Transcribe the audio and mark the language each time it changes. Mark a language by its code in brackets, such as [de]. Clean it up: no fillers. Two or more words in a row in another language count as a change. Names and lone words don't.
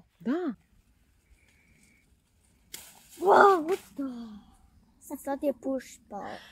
[sr] Da. [en] Wow, what the? [sr] Sad je puštao.